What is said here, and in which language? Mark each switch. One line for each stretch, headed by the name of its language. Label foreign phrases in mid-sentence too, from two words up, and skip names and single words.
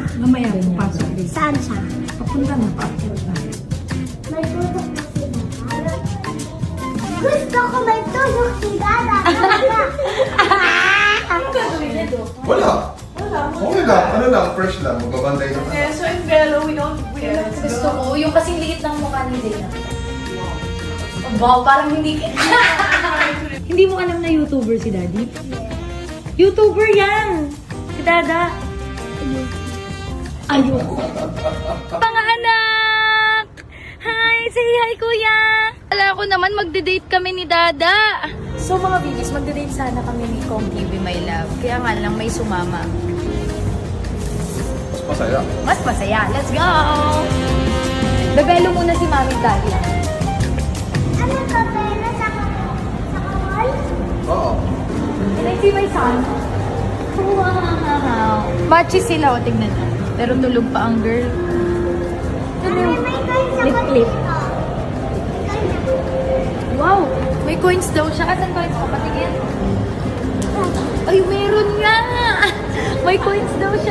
Filipino: Mamaya, papasok din. Saan siya? Papunta na, papasok na. May tutok pa si Dada. Gusto ko may tutok si Dada. Wala. Okay lang. Ano lang, fresh lang. Magbabantay naman.
English: Yeah, so in Bello, we don't...
Filipino: Gusto ko, yung kasing liit ng mukha ni Dana. Wow, parang hindi... Hindi mo alam na YouTuber si Daddy? YouTuber yan! Si Dada. Ayun. Mga anak! Hi! Say hi, kuya! Wala ko naman, magde-date kami ni Dada. So mga bibis, magde-date sana kami ni Kong TV,
English: my love.
Filipino: Kaya nga lang may sumama. Mas masaya. Mas masaya.
English: Let's go!
Filipino: Bebelo muna si Mami at Daddy. Ano ka, Bella? Sa kawal? Oo.
English: Can I see my son?
Filipino: Wow! Matchy sila, o tignan na. Pero tulog pa ang girl. May coin sa Lip-lip. kawal. Wow! May coins daw siya. Asan coins ko? Patingin. Ay, meron nga! May coins daw siya.